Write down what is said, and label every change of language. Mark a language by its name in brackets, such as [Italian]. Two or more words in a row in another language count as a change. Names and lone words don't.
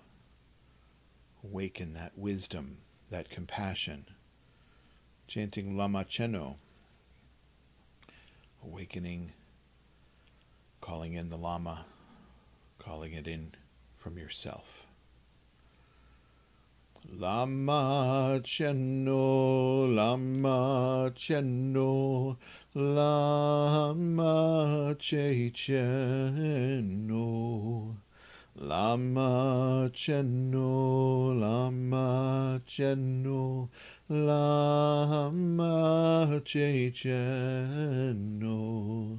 [English] Awaken that wisdom, that compassion. Chanting Lama Cheno, awakening, calling in the Lama, calling it in from yourself. Lama Cheno, Lama Cheno, Lama Che Cheno. Lama Cheno, Lama Cheno, Lama Che Cheno.